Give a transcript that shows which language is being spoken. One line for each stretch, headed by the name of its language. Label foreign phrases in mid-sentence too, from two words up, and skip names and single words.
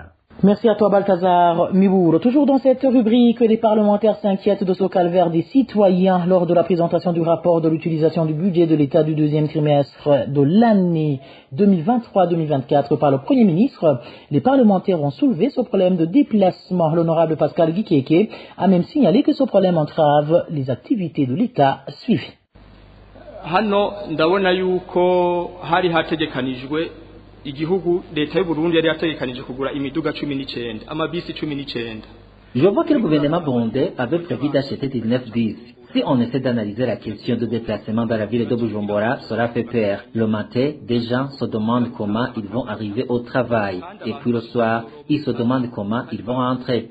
French: Merci à toi Balthazar Mibour. Toujours dans cette rubrique, les parlementaires s'inquiètent de ce calvaire des citoyens lors de la présentation du rapport de l'utilisation du budget de l'État du deuxième trimestre de l'année 2023-2024 par le Premier ministre. Les parlementaires ont soulevé ce problème de déplacement. L'honorable Pascal Gikeke a même signalé que ce problème entrave les activités de l'État suivies.
Rundi: Hano ndabona yuko hari hategekanijwe igihugu leta y'u Burundi yari yategekanije kugura imiduga 19 amabisi 19.
French: Je vois que le gouvernement burundais avait prévu d'acheter 19 bus. Si on essaie d'analyser la question de déplacement dans la ville de Bujumbura, cela fait peur. Le matin, des gens se demandent comment ils vont arriver au travail. Et puis le soir, ils se demandent comment ils vont rentrer.